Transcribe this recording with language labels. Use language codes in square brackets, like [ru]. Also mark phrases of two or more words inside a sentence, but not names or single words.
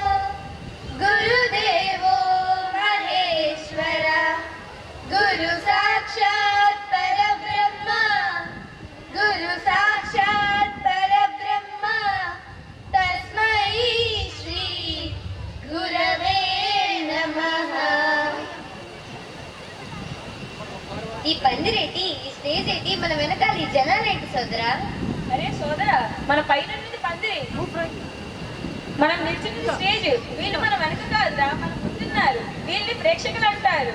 [sa] गुरुदेवो महेश्वरा गुरु साक्षात् परब्रह्म गुरु साक्षात् परब्रह्म तस्मै श्री गुरवे नमः। [te] ఈ పందిరేటి, ఈ స్టేజ్ ఏంటి, మన వెనకాల ఈ జనాలేంటి సోదరా? అరే సోదరా, మన పైన పందిరి, మనం నిల్చున్న స్టేజ్. వీళ్ళు మన వెనక కాదురా, మన ముందున్నారు. వీళ్ళని ప్రేక్షకులు అంటారు.